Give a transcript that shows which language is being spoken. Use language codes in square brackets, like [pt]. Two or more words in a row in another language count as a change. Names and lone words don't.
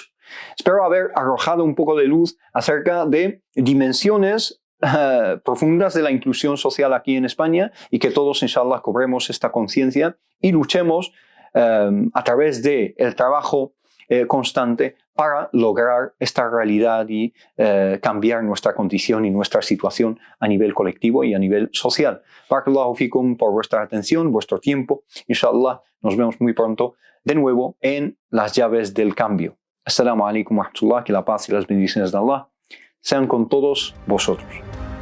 [es] Espero haber arrojado un poco de luz acerca de dimensiones profundas de la inclusión social aquí en España y que todos, inshallah, cobremos esta conciencia y luchemos a través del trabajo constante para lograr esta realidad y cambiar nuestra condición y nuestra situación a nivel colectivo y a nivel social. [ar] بارك الله فيكم [es] por vuestra atención, vuestro tiempo. Inshallah, nos vemos muy pronto de nuevo en las llaves del cambio. [ar] السلام عليكم ورحمة الله, [es] que la paz y las bendiciones de Allah sean con todos vosotros.